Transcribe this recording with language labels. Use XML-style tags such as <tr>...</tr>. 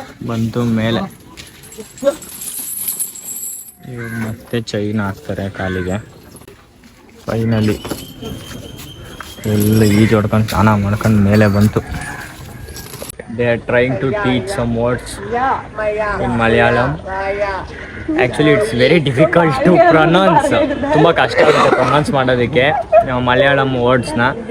<kn>ಬಂತು ಮೇಲೆ. ಇವಾಗ ಮತ್ತೆ ಚೈನ್ ಹಾಕ್ತಾರೆ ಕಾಲಿಗೆ. ಫೈನಲಿ ಎಲ್ಲ ಈಜು ಹೊಡ್ಕೊಂಡು ಸ್ನಾನ ಮಾಡ್ಕೊಂಡು ಮೇಲೆ ಬಂತು.</kn> <en>They are trying to teach some words in Malayalam. Actually it's very difficult to pronounce.</en> <kn>ತುಂಬ ಕಷ್ಟ ಆಗುತ್ತೆ ಪ್ರೊನೌನ್ಸ್ ಮಾಡೋದಕ್ಕೆ ಮಲಯಾಳಂ ವರ್ಡ್ಸ್ನ.</kn>